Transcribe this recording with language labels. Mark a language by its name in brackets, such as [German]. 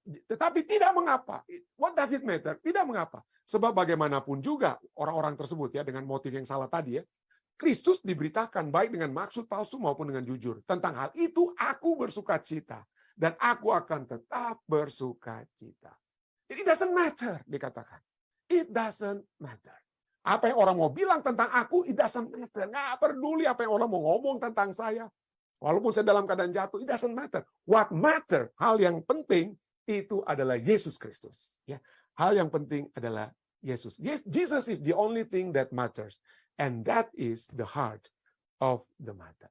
[Indonesian] Tetapi tidak mengapa. [English] What does it matter? [Indonesian] Tidak mengapa. Sebab bagaimanapun juga orang-orang tersebut, ya, dengan motif yang salah tadi, ya, Kristus diberitakan baik dengan maksud palsu maupun dengan jujur. Tentang hal itu aku bersukacita dan aku akan tetap bersukacita. [English] It doesn't matter, [Indonesian] dikatakan. [English] It doesn't matter. [Indonesian] Apa yang orang mau bilang tentang aku, [English] it doesn't matter. [Indonesian] Nggak peduli apa yang orang mau ngomong tentang saya. Walaupun saya dalam keadaan jatuh, [English] it doesn't matter. What matter, [Indonesian] hal yang penting, itu adalah Yesus Kristus. Ya, hal yang penting adalah Yesus. [English] Jesus is the only thing that matters, and that is the heart of the matter.